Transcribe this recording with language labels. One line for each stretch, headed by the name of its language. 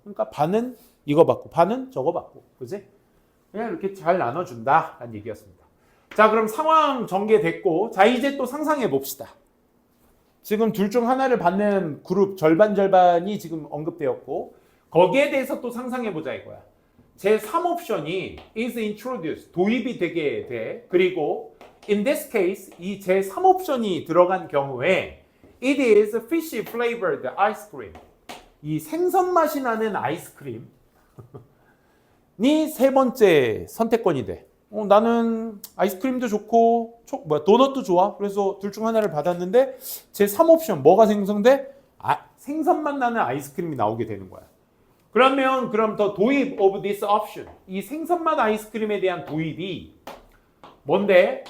Korean: 그러니까 반은 이거 받고 반은 저거 받고. 그지? 그냥 이렇게 잘 나눠준다 라는 얘기였습니다. 자, 그럼 상황 전개됐고 자 이제 또 상상해 봅시다. 지금 둘 중 하나를 받는 그룹 절반이 지금 언급되었고 거기에 대해서 또 상상해 보자 이거야. 제3 옵션이
English: is introduced,
Korean: 도입이 되게 돼. 그리고
English: in this case
Korean: 이 제3 옵션이 들어간 경우에
English: it is fishy flavored ice cream.
Korean: 이 생선 맛이 나는 아이스크림이 세 번째 선택권이 돼. 나는 아이스크림도 좋고 도넛도 좋아. 그래서 둘 중 하나를 받았는데 제3 옵션 뭐가 생성돼? 생선맛 나는 아이스크림이 나오게 되는 거야. 그럼 더 도입
English: of this option,
Korean: 이 생선맛 아이스크림에 대한 도입이 뭔데?